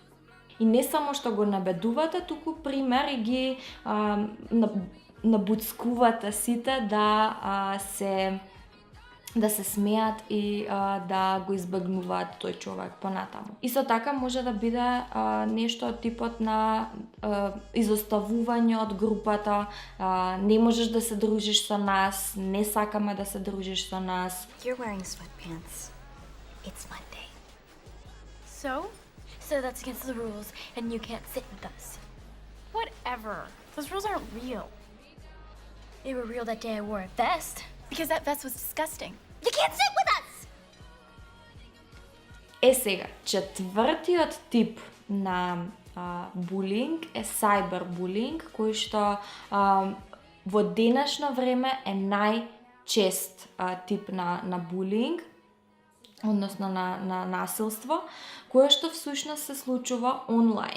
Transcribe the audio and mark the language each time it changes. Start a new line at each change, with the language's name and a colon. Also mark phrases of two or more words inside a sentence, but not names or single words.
Macedonian: И не само што го набедувате, туку пример и ги набуцкувате сите да се смеат и да го избегнуваат тој човек понатаму. Исто така може да биде нешто од типот на изоставување од групата, не можеш да се дружиш со нас, не сакаме да се дружиш со нас.
English: You're wearing sweatpants. It's Monday. So? So that's against the rules and you can't sit with us. Whatever. Those rules aren't real. They were real that day I wore a vest. Because that vest was disgusting. You can't sit with us!
Macedonian: Сега, четвртиот тип на булинг е сайбербулинг, кој што во денешно време е најчест тип на булинг, односно на насилство, кое што всушност се случува онлайн.